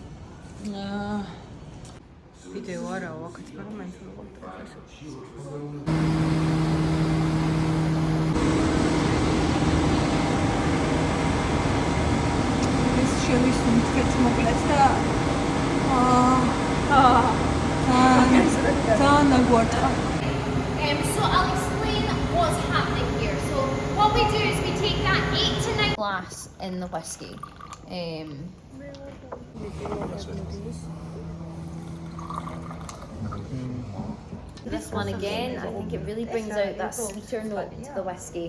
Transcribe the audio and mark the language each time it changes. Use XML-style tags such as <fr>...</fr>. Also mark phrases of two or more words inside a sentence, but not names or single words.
<ka>ვიდეო არაო აქაც, მაგრამ მაინც ვიღებ ტრეკში. ეს შევისუნთქეთ მოკლედ და ძალიან აგვარტყა.</ka> <en>So I'll explain what's happening here. So what we do is we take that 8 to 9 glass in the whiskey. This one again, I think it really brings out that sweeter note to the whiskey.</en>